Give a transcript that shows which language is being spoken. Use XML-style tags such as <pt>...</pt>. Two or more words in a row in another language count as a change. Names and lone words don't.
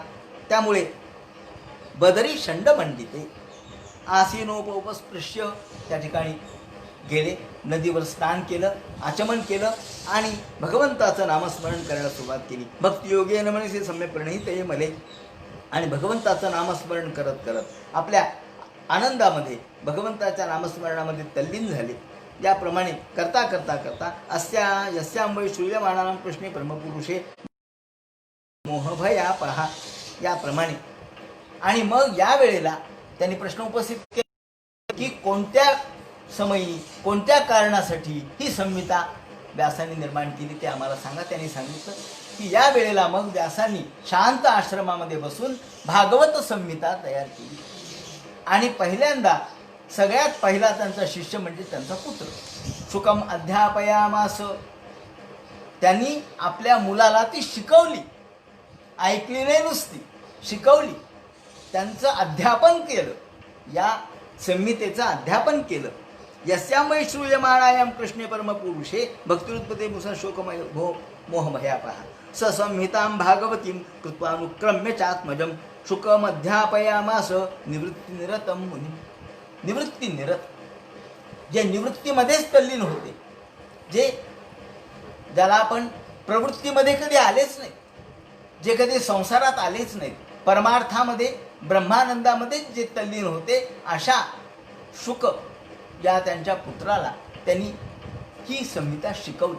<mr>त्यामुळे</mr> <sa>बदरी शंड मंडिते आसीनोपस्पृश्य</sa> <mr>त्या ठिकाणी गेले, नदीवर स्नान केलं, आचमन केलं आणि भगवंताचं नामस्मरण करायला सुरुवात केली.</mr> <sa>भक्तियोगेन मनसे सम्यक प्रणीते मले.</sa> <mr>आणि भगवंताचं नामस्मरण करत करत आपल्या आनंदामध्ये भगवंताच्या नामस्मरणामध्ये तल्लीन झाले. याप्रमाणे करता करता करता</mr> <sa>यस्यां श्रूयमाणानां कृष्णे परमपुरुषे मोहभया पहा.</sa> <mr>याप्रमाणे आणि मग या वेळेला त्यांनी प्रश्न उपस्थित केला की कोणत्या समयी कोणत्या कारणासाठी ही संहिता व्यासांनी निर्माण केली ते आम्हाला सांगा. त्यांनी सांगितलं की या वेळेला मग व्यासांनी शांत आश्रमामध्ये बसून भागवत संहिता तयार केली. आणि पहिल्यांदा सगळ्यात पहिला त्यांचा शिष्य म्हणजे त्यांचा पुत्र</mr> <sa>शुकम अध्यापयामास.</sa> <mr>त्यांनी आपल्या मुलाला ती शिकवली, ऐकली नाही नुसती, शिकवली. त्यांचं अध्यापन केलं, या संहितेचं अध्यापन केलं.</mr> <sa>यस्यामय श्रूयमाणायाम कृष्णे परमपुरुषे भक्तिरुत्पते मुसा शोकमय भो मोहभयापहा ससंहितां भागवतीं कृत्वानुक्रम्य चात्मजं शुकमध्यापयामास निवृत्तिनिरतं मुनी.</sa> <mr>निवृत्तिनिरत, जे निवृत्तीमध्येच तल्लीन होते, ज्याला आपण प्रवृत्तीमध्ये कधी आलेच नाही, जे कधी संसारात आलेच नाहीत, परमार्थामध्ये ब्रह्मानंदामध्ये जे तल्लीन होते, अशा शुक या त्यांच्या पुत्राला त्यांनी ही संहिता शिकवली.</mr>